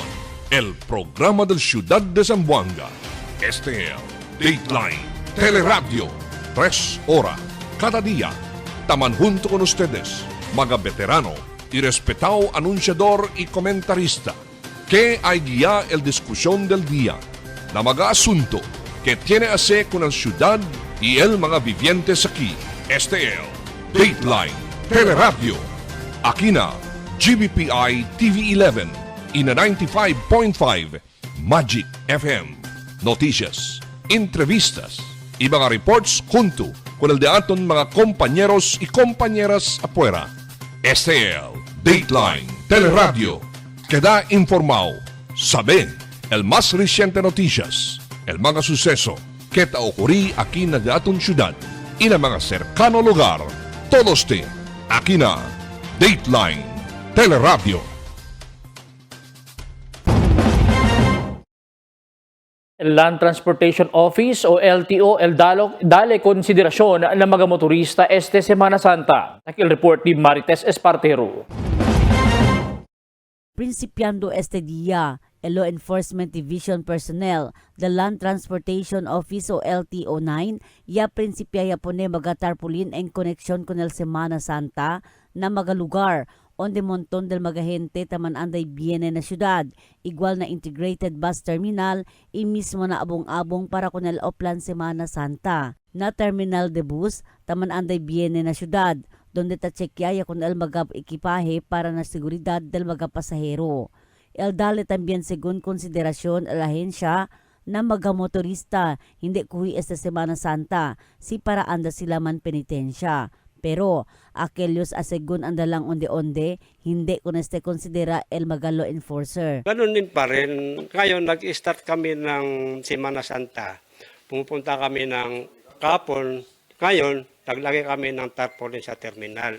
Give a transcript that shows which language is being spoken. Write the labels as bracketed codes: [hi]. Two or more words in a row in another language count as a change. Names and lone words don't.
[cbk] El programa del Ciudad de Zamboanga. STL Dateline Teleradio. 3 horas cada día. Taman junto con ustedes, mga veterano y respetado anunciador y comentarista, que hay guía el discusión del día, na mga asunto que tiene a ver con la ciudad y el mga vivientes aquí. STL Dateline Teleradio. Aquí na GBPI TV11 y na 95.5 Magic FM. Noticias, entrevistas y mga reports junto con el de aton mga compañeros y compañeras afuera. STL Dateline Teleradio. Queda informado. Sabe el más reciente noticias, el mga suceso que ta ocurrí aquí na de aton ciudad y na mga cercano lugar. Todos te aquí na Dateline Teleradio. El Land Transportation Office o LTO dale konsiderasyon ng mga motorista este Semana Santa. Takil report ni Marites Espartero. Principiando este día, el Law Enforcement Division personnel, the Land Transportation Office o LTO-9, ya prinsipya pone magatarpulin en koneksyon con el Semana Santa na mga lugar onde montón del mga gente taman anday viene na syudad, igual na [en] integrated bus terminal [cbk] y mismo na abong-abong para con el Oplan Semana Santa. Na terminal de bus taman anday viene na syudad, donde tachekyaya con el mga ekipahe para na seguridad del mga pasahero. El dale también según konsiderasyon la ahensya na mga motorista hindi kuhi esta Semana Santa si para anda sila man penitensya. Pero aquellos asegun andalang onde-onde, hindi ko neste konsidera el mga law enforcer. [tl] Ganun din pa rin. Ngayon, nag-start kami ng Semana Santa. Pumupunta kami ng kapon. Ngayon, naglagay kami ng tarpaulin sa terminal.